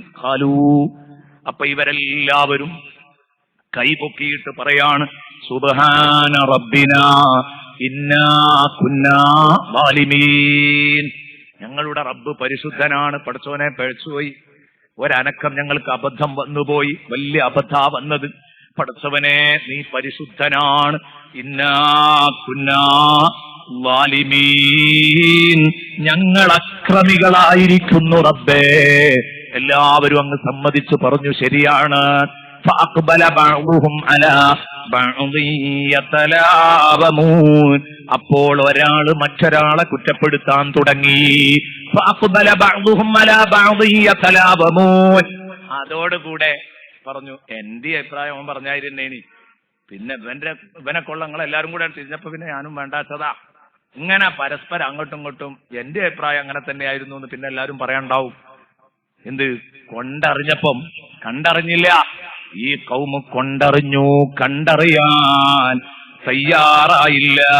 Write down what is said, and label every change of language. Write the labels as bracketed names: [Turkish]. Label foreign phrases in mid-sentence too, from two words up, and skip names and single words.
[Malayalam] ഖാലൂ, അപ്പൊ ഇവരെല്ലാവരും കൈപൊക്കിയിട്ട് പറയാണ്, [Arabic] سبحان ربنا إنا كنا ظالمين, [Malayalam] ഞങ്ങളുടെ റബ്ബ് പരിശുദ്ധനാണ്, പടച്ചോനെ പിഴച്ചുപോയി, ഒരനക്കം ഞങ്ങൾക്ക് അബദ്ധം വന്നുപോയി, വലിയ അബദ്ധാ വന്നത്, പടച്ചവനെ നീ പരിശുദ്ധനാണ്, [Arabic] إنا كنا ظالمين, [Malayalam] ഞങ്ങൾ അക്രമികളായിരിക്കുന്നു റബ്ബേ. എല്ലാവരും അങ്ങ് സമ്മതിച്ചു പറഞ്ഞു, ശരിയാണ്. [Arabic] فأقبل بعضهم على بعض يتلاومون, [Malayalam] അപ്പോൾ ഒരാൾ മറ്റൊരാളെ കുറ്റപ്പെടുത്താൻ തുടങ്ങി. [Arabic] فأقبل بعضهم على بعض يتلاومون, [Malayalam] അതോടുകൂടെ പറഞ്ഞു എന്റെ അഭിപ്രായം അവൻ പറഞ്ഞായിരുന്നേനി, പിന്നെ ഇവനെ കൊള്ളങ്ങൾ എല്ലാരും കൂടെ തിരിഞ്ഞപ്പോ പിന്നെ ഞാനും വേണ്ടാച്ചതാ. ഇങ്ങനെ പരസ്പരം അങ്ങോട്ടും ഇങ്ങോട്ടും എന്റെ അഭിപ്രായം അങ്ങനെ തന്നെയായിരുന്നു എന്ന് പിന്നെ എല്ലാരും പറയാണ്ടാവും. എന്ത് കൊണ്ടറിഞ്ഞപ്പം കണ്ടറിഞ്ഞില്ല, ഈ കൗമ് കൊണ്ടറിഞ്ഞു, കണ്ടറിയാൻ തയ്യാറായില്ല.